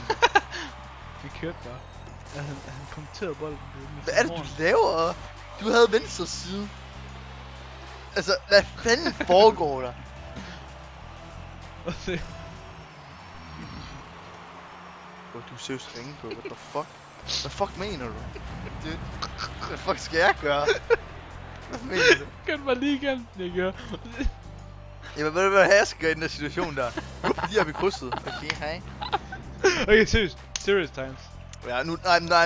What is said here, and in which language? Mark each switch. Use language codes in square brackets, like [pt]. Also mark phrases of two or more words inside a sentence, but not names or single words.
[da] Vi kørte bare. Han kommenterede bolden. Hvad er det, du laver? Du havde venstre side. Altså, hvad fanden foregår der? Prøv at se. Bro, du er seriøst ringe på. [en] What the fuck? [da] Hvad fuck mener du? Dude, hvad fuck skal jeg gøre? Hvad mener du? Kan bare lige igen. Jeg gør. Jamen, hvad jeg skal gøre i den der situation der? Lige op i krydset. Okay, hej. Okay, seriøst. [en] Serious times. [da] Ja, nu, nej.